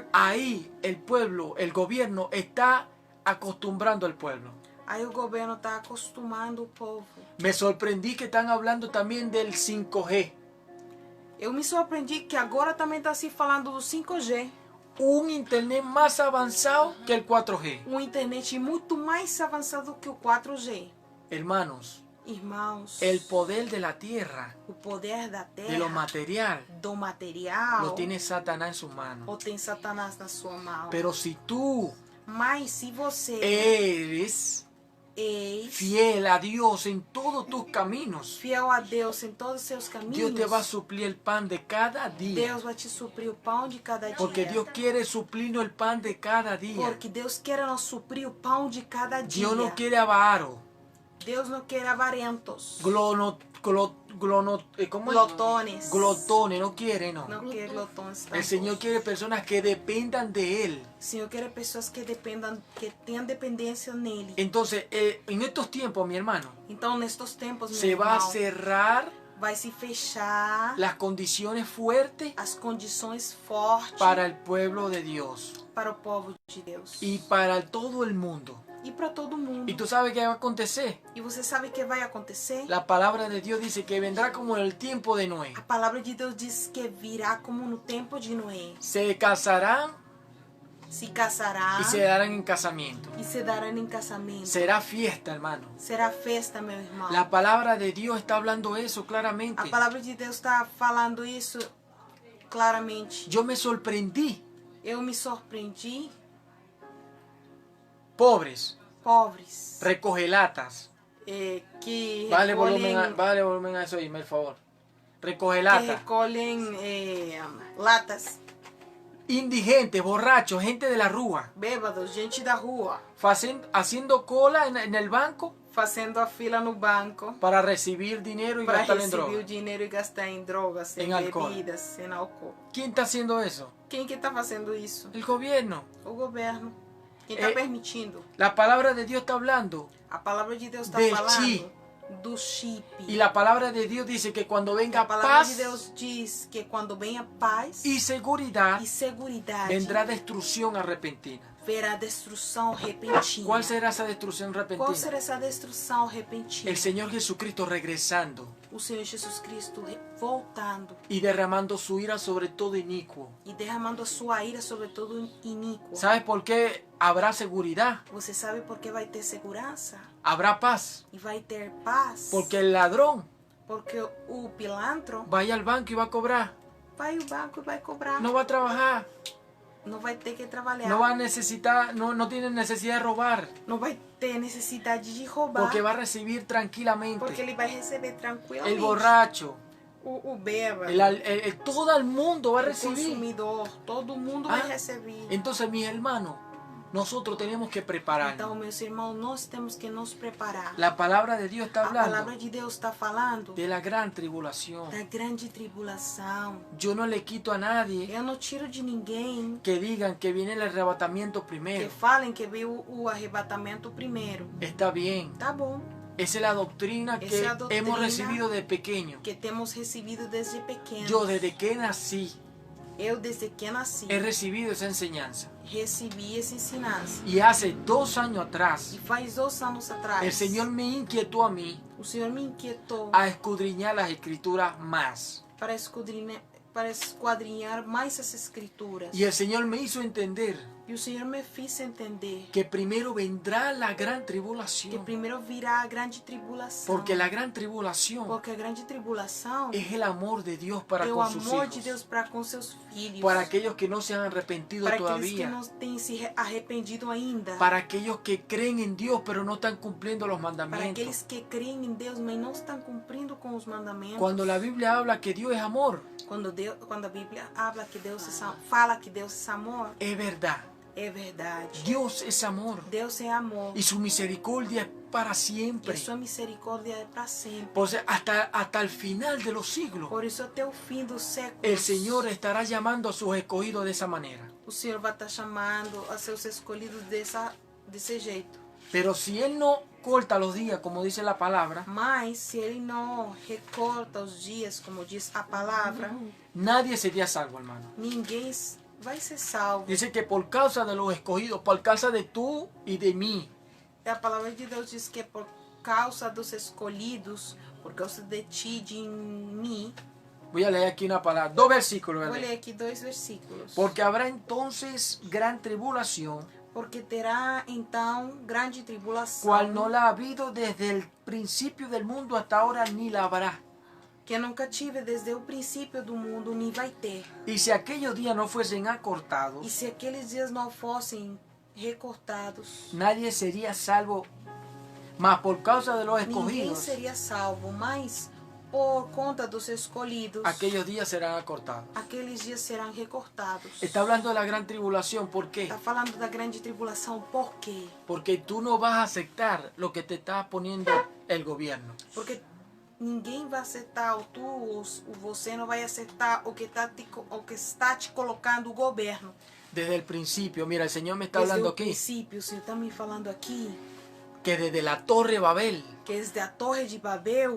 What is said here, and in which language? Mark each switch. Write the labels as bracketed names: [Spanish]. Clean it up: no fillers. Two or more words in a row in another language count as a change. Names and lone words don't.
[Spanish] Ahí el pueblo, el gobierno está acostumbrando al pueblo. [Portuguese] Aí o governo está acostumando o povo. [Spanish] Me sorprendí que están hablando también del 5G. [Portuguese] Eu me surpreendi que agora também está se falando do 5G. [Spanish] Un internet más avanzado que el 4G. [Portuguese] Internet muito mais avançado que o 4G. [Spanish] Hermanos, [Portuguese] Irmãos, [Spanish] el poder de la tierra, [Portuguese] o poder da terra, [Spanish] de lo material, [Portuguese] do material, [Spanish] lo tiene Satanás en sus manos. [Portuguese] ou tem Satanás na sua mão. [Spanish] Pero si tú [Portuguese] Mas se você [Spanish] eres [Portuguese] és [Spanish] fiel a Dios en todos tus caminos, [Portuguese] fiel a Deus em todos os seus caminhos, [Spanish] Dios te va a suplir el pan de cada día. [Portuguese] Deus vai te suprir o pão de cada dia. [Spanish] Porque Dios quiere suplirnos el pan de cada día. [Portuguese] Porque Deus quer nos suprir o pão de cada dia. [Spanish] Dios no quiere avaro, [Portuguese] Deus não quer avarentos, [Spanish] ¿cómo es? glotones. Glotones, no quiere, no. [Portuguese] Não quer glotones. [Spanish] El Señor quiere personas que dependan de Él. [Portuguese] O Senhor quer pessoas que dependam, que tenham dependência nele. [Spanish] Entonces, en estos tiempos, mi hermano, [Portuguese] Então, nestes tempos, meu [Spanish] se va a [Portuguese] irmão, [Spanish] cerrar [Portuguese] vai se fechar [Spanish] las condiciones fuertes [Portuguese] as condições fortes [Spanish] para el pueblo de Dios [Portuguese] para o povo de Deus [Spanish] y para todo el mundo. [Portuguese] e para todo mundo. [Spanish] ¿Y tú sabes qué va a acontecer? [Portuguese] E você sabe o que vai acontecer? [Spanish] La palabra de Dios dice que vendrá como en el tiempo de Noé. [Portuguese] A palavra de Deus diz que virá como no tempo de Noé. [Spanish] Se casarán [Portuguese] Se casará [Spanish] y se darán en casamiento. [Portuguese] e se darão em casamento. [Spanish] Será fiesta, hermano. [Portuguese] Será festa, meu irmão. [Spanish] La palabra de Dios está hablando eso [Portuguese] A [Spanish] claramente. [Portuguese] palavra de Deus está falando isso claramente. [Spanish] Yo me sorprendí. [Portuguese] Eu me surpreendi. [Spanish] Pobres, [Portuguese] Pobres [Spanish] recogelatas. [Portuguese] que [Spanish] Vale [Portuguese] recolhem, [Spanish] volumen a eso ahí, por favor. [Portuguese] que [Spanish] Recogelata. [Portuguese] recolhem latas, [Spanish] Indigentes, borrachos, gente de la rúa. [Portuguese] bêbados, gente da rua, [Spanish] Haciendo cola en el banco [Portuguese] fazendo a fila no banco [Spanish] para recibir dinero y [Portuguese] para [Spanish] gastar en [Portuguese] receber o [Spanish] drogas. [Portuguese] dinheiro e gastar em drogas, Em em álcool. bebidas, em álcool. [Spanish] ¿Quién está haciendo eso? [Portuguese] Quem que está fazendo isso? [Spanish] El gobierno. [Portuguese] O governo. Quem está Eh, permitindo? [Spanish] La palabra de Dios está hablando. [Portuguese] A palavra de Deus está [Spanish] Del [Portuguese] falando [Spanish] chip. [Portuguese] do chip. [Spanish] Y la palabra de Dios dice que cuando venga [Portuguese] A palavra paz de Deus diz que quando venha paz [Spanish] y seguridad, [Portuguese] e seguridade, [Spanish] vendrá destrucción repentina. [Portuguese] verá destruição repentina. [Spanish] ¿Cuál será esa destrucción [Portuguese] Qual [Spanish] repentina? [Portuguese] será essa destruição repentina? [Spanish] El Señor Jesucristo regresando [Portuguese] O Senhor Jesus Cristo voltando [Spanish] y derramando su ira sobre todo inicuo. [Portuguese] e derramando a sua ira sobre todo iníquo. [Spanish] ¿Sabes por qué habrá seguridad? [Portuguese] Você sabe por que vai ter segurança [Spanish] Habrá paz. [Portuguese] e vai ter paz? [Spanish] Porque el ladrón [Portuguese] Porque o pilantro [Spanish] va a ir al banco y va a cobrar. [Portuguese] vai ao banco e vai cobrar. [Spanish] No va a trabajar. [Portuguese] Não vai ter que trabalhar. [Spanish] No va a necesitar, no tiene necesidad de robar. [Portuguese] Não vai ter necessidade de roubar. [Spanish] Porque va a recibir tranquilamente. [Portuguese] Porque ele vai receber tranquilamente. [Spanish] El borracho, [Portuguese] O bêbado. [Spanish] todo el mundo va a [Portuguese] O [Spanish] recibir. [Portuguese] consumidor. Todo mundo Ah, vai receber. [Spanish] Entonces, mis hermanos, nosotros tenemos que [Portuguese] Então, [Spanish] prepararnos. [Portuguese] meus irmãos, nós temos que nos preparar. [Spanish] La palabra de Dios está [Portuguese] A palavra [Spanish] hablando [Portuguese] de Deus está falando [Spanish] de la gran tribulación. [Portuguese] da grande tribulação. [Spanish] Yo no le quito a nadie [Portuguese] Eu não tiro de ninguém [Spanish] que digan que viene el arrebatamiento [Portuguese] que [Spanish] primero. [Portuguese] falem que veio o arrebatamento primeiro. [Spanish] Está bien. [Portuguese] Tá bom. [Spanish] Esa es la doctrina Esa que es la doctrina hemos recibido de pequeño. [Portuguese] Que temos recebido desde pequenos. [Spanish] Yo desde que nací [Portuguese] Eu, desde que nasci, [Spanish] he recibido esa enseñanza. [Portuguese] recebi essa ensinança. [Spanish] Y hace 2 años atrás, [Portuguese] E faz 2 anos atrás, [Spanish] el Señor me inquietó a mí [Portuguese] o Senhor me inquietou [Spanish] a escudriñar las escrituras más. [Portuguese] para esquadrinhar mais as escrituras. [Spanish] Y el Señor me hizo entender [Portuguese] E o Senhor me fez entender [Spanish] que primero vendrá la gran [Portuguese] que [Spanish] tribulación. [Portuguese] primeiro virá a grande tribulação. [Spanish] Porque la gran tribulación [Portuguese] Porque a grande tribulação [Spanish] es el amor de Dios para [Portuguese] é o [Spanish] con sus [Portuguese] amor [Spanish] hijos. [Portuguese] de Deus para com seus filhos. [Spanish] Para aquellos que no se han arrepentido [Portuguese] para aqueles que [Spanish] todavía. [Portuguese] não têm se arrependido ainda. [Spanish] Para aquellos que creen en Dios pero no están cumpliendo los [Portuguese] Para [Spanish] mandamientos. [Portuguese] aqueles que creem em Deus, mas não estão cumprindo com os mandamentos. [Spanish] Cuando la Biblia habla que Dios es amor, [Portuguese] Quando a Bíblia habla que Deus fala que Deus é amor, [Spanish] es verdad. [Portuguese] é verdade. [Spanish] Dios es amor. [Portuguese] Deus é amor. [Spanish] Y su misericordia es para [Portuguese] E [Spanish] siempre. [Portuguese] sua misericórdia é para sempre. [Spanish] Por eso, hasta el final de los siglos, [Portuguese] Por isso, até o fim dos séculos, [Spanish] el Señor estará llamando a sus escogidos de esa manera. [Portuguese] o Senhor vai estar chamando a seus escolhidos desse jeito. [Spanish] Pero si Él no corta los días, como dice la palabra, [Portuguese] Mas, se Ele não recorta os dias, como diz a palavra, [Spanish] nadie sería salvo, hermano. [Portuguese] ninguém vai ser salvo. [Spanish] Dice que por causa de los escogidos, por causa de tú y de mí, [Portuguese] A palavra de Deus diz que por causa dos escolhidos, por causa de ti, de mim. [Spanish] voy a leer aquí una palabra, 2 versículos. [Portuguese] Vou [Spanish] ¿verdad? [Portuguese] ler aqui 2 versículos. [Spanish] Porque habrá entonces gran tribulación, [Portuguese] Porque terá então grande tribulação, [Spanish] cual no la ha habido desde el principio del mundo hasta ahora, ni la habrá. [Portuguese] que nunca tive desde o princípio do mundo, nem vai ter. [Spanish] Y si aquellos días no fuesen [Portuguese] E [Spanish] acortados, [Portuguese] se aqueles dias não fossem recortados, [Spanish] nadie sería salvo, mas por causa de los [Portuguese] ninguém [Spanish] escogidos, [Portuguese] seria salvo. Mas por conta dos escolhidos, [Spanish] aquellos días serán acortados. [Portuguese] aqueles dias serão recortados. [Spanish] Está hablando de la gran tribulación, ¿por qué? [Portuguese] Está falando da grande tribulação, por quê? [Spanish] Porque tú no vas a aceptar lo que te está poniendo el gobierno. [Portuguese] Porque ninguém vai aceitar, ou tu ou você não vai aceitar o que está te colocando o governo. [Spanish] Desde el principio, mira, el Señor me está [Portuguese] Desde [Spanish] hablando [Portuguese] o [Spanish] aquí, [Portuguese] princípio, o Senhor está me falando aqui, [Spanish] que desde la Torre Babel [Portuguese] que desde a Torre de Babel